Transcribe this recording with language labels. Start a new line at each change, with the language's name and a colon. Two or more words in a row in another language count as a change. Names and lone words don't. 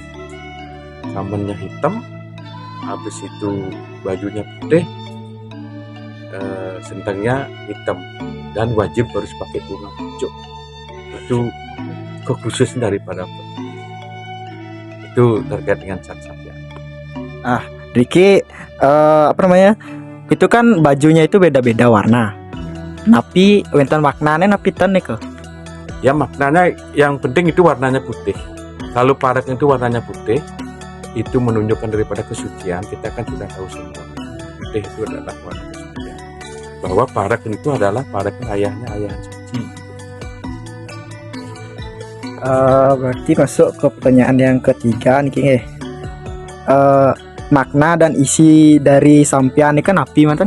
Indonesian: Kamannya hitam, habis itu bajunya putih, sentangnya hitam, dan wajib harus pakai bunga pucuk. Itu kekhususan daripada itu terkait dengan syat sampean. Riki, apa namanya? Itu kan bajunya itu beda-beda warna.
Balinese: Tapi wenten maknanya napi ten nih ke?
Indonesian: Ya, maknanya yang penting itu warnanya putih. Kalau parak itu warnanya putih, itu menunjukkan daripada kesucian. Kita kan sudah tahu semua. Putih itu adalah warna kesucian. Bahwa parak itu adalah parak ayahnya suci. Berarti masuk ke pertanyaan yang ketiga nih, makna dan isi dari sampean ini kan api mantan.